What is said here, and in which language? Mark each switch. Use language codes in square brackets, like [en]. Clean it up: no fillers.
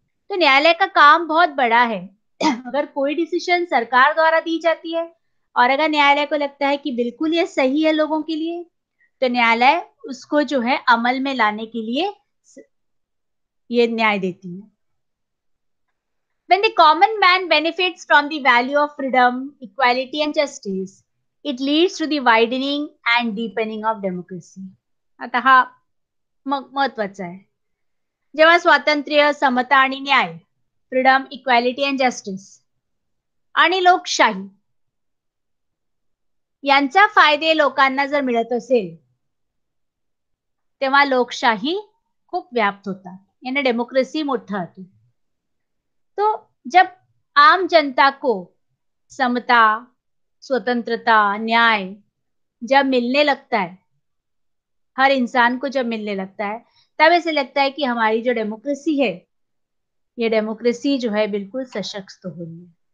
[hi] तो न्यायालय का काम बहुत बड़ा है. अगर कोई डिसीजन सरकार द्वारा दी जाती है और अगर न्यायालय को लगता है कि बिल्कुल ये सही है लोगों के लिए, तो न्यायालय उसको जो है अमल में लाने के लिए ये न्याय देती है. [en] When the common man benefits from the value of freedom, equality and justice, it leads to the widening and deepening of democracy. [mr] आता हा महत्वाचा आहे. जेव्हा स्वातंत्र्य, समता आणि न्याय, [en] freedom, equality and justice [mr] आणि लोकशाही यांचा फायदे लोकांना जर मिळत असेल, तेव्हा लोकशाही खूप व्याप्त होतात, यानी डेमोक्रेसी मोठा होतो. [hi] तो जब आम जनता को समता, स्वतंत्रता, न्याय जब मिलने लगता है, हर इंसान को जब मिलने लगता है, तब ऐसे लगता है कि हमारी जो डेमोक्रेसी है, ये डेमोक्रेसी जो है बिल्कुल सशक्त हो रही है.